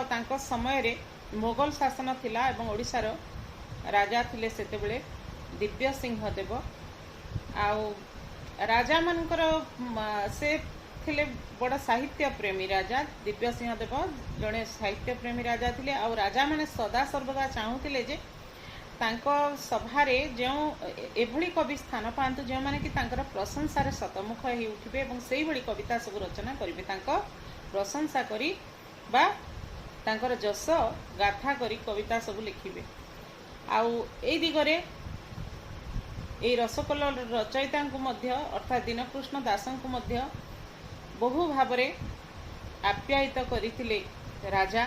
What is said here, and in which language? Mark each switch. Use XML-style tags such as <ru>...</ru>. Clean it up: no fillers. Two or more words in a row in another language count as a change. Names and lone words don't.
<or>ତାଙ୍କ ସମୟ ରେ ମୋଗଲ ଶାସନ ଥିଲା ଏବଂ ଓଡ଼ିଶାର ରାଜା ଥିଲେ ସେତେବେଳେ ଦିବ୍ୟ ସିଂହ ଦେବ। ଆଉ ରାଜା ମାନଙ୍କର ସେ ଥିଲେ ବଡ଼ ସାହିତ୍ୟ ପ୍ରେମୀ ରାଜା। ଦିବ୍ୟ ସିଂହ ଦେବ ଯଡ଼େ ସାହିତ୍ୟ ପ୍ରେମୀ ରାଜା ଥିଲେ। ଆଉ ରାଜା ମାନେ ସଦା ସର୍ବଦା ଚାହୁଁଥିଲେ ଯେ ତାଙ୍କ ସଭାରେ ଯୋ ଏଭଳି କବି ସ୍ଥାନ ପାଆନ୍ତୁ ଯୋ ମାନେ କି ତାଙ୍କର ପ୍ରଶଂସାର ଶତମୁଖ ହୋଇ ଉଠିବେ ଏବଂ ସେହି ଭଳି କବିତା ସବୁ ରଚନା କରିବେ। ତାଙ୍କ ପ୍ରଶଂସା କରି ବା ତାଙ୍କର ଯଶ ଗାଥା କରି କବିତା ସବୁ ଲେଖିବେ। ଆଉ ଏହି ଦିଗରେ ଏହି ରସକଲ୍ଲୋଳ ରଚୟିତା କୁ ମଧ୍ୟ ଅର୍ଥାତ୍ ଦୀନକୃଷ୍ଣ ଦାସଙ୍କୁ ମଧ୍ୟ ବହୁ ଭାବରେ ଆପ୍ୟାୟିତ କରିଥିଲେ ରାଜା।</or>